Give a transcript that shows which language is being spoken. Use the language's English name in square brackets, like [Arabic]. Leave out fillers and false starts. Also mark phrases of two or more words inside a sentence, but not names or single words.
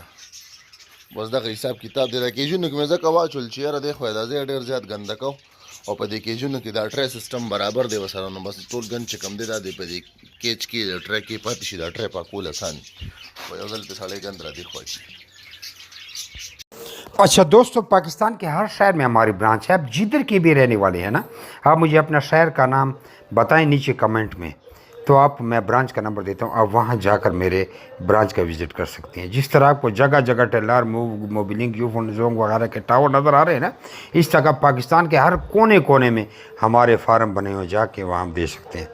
[Pashto] بس دغه حساب کتاب دی. دا کیجونو کې مې ځکه واچول چې یاره دی خو دا ځای ډېر زیات ګنده کو او په دې کیجونو کې دا [English] tray system [Pashto] برابر دی ورسره نو بس ټول ګند چې کم دی دا دی په دې کیچ کې د ټری کې پاتې شي. دا ټری پاکول اسان دي خو یو ځل پې سړی ګند را دي خوښ. [Urdu] اچھا دوستو، پاکستان کے ہر شہر میں ہماری برانچ ہے. آپ جدھر کے بھی رہنے والے ہیں نا، آپ مجھے اپنا شہر کا نام بتائیں نیچے کمنٹ میں، تو میں برانچ کا نمبر دیتا ہوں. آپ وہاں جا کر میرے برانچ کا وزٹ کر سکتے ہیں۔ جس طرح آپ کو جگہ جگہ ٹیلر موبلنگ یوفون جونگ وغیرہ کے ٹاور نظر آ رہے ہیں نا، اس طرح پاکستان کے ہر کونے کونے میں ہمارے فارم بنے ہوئے، جا کے وہاں آپ دے سکتے ہیں.